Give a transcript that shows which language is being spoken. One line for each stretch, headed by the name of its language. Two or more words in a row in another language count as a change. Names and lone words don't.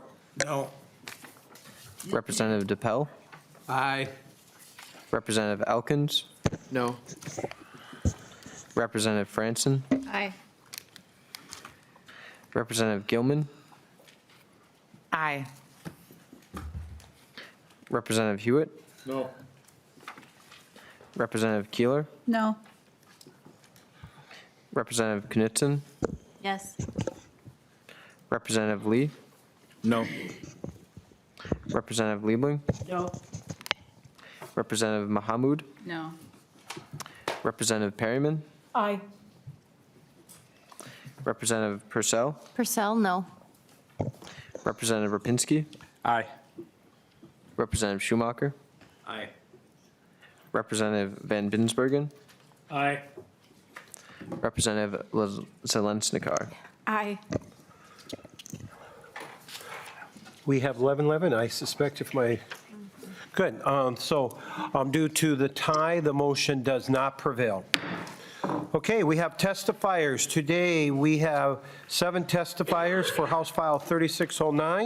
English: No. Representative DePel? Aye. Representative Elkins? No. Representative Franson? Aye. Representative Gilman? Aye. Representative Hewitt? No. Representative Keeler, No. Representative Knutson, Yes. Representative Lee, No. Representative Liebling, No. Representative Mahamud, No. Representative Perryman, Aye. Representative Purcell, Purcell, no. Representative Rapinski, Aye. Representative Schumacher, Aye. Representative Van Binsbergen, Aye. Representative Zeleznikar. Aye. We have 11-11, I suspect if my, good. So due to the tie, the motion does not prevail. Okay, we have testifiers. Today, we have 7 testifiers for House File 3609.